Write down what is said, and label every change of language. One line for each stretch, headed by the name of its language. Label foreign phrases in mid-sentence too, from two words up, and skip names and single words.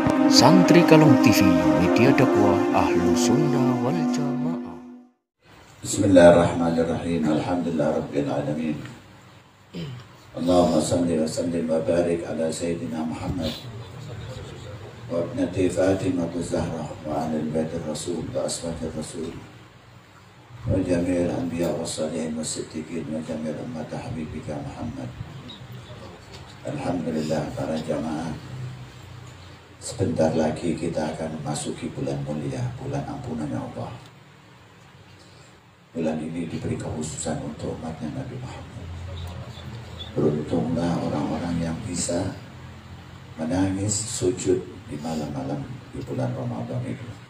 Indonesian: Santri Kalong TV, media dakwah Ahlu Sunnah wal Jamaah.
Arabic: بسم الله الرحمن الرحيم. الحمد لله رب العالمين. اللهم صل وسلم وبارك على سيدنا محمد وابنته فاطمة الزهراء وعلى آل بيت الرسول وأسوة الرسول وجميع الأنبياء والصالحين والصديقين وجميع أمة حبيبك محمد.
Indonesian: Alhamdulillah para jamaah, sebentar lagi kita akan memasuki bulan mulia, bulan ampunannya Allah. Bulan ini diberi kekhususan untuk umatnya Nabi Muhammad. Beruntunglah orang-orang yang bisa menangis sujud di malam-malam di bulan Ramadan itu.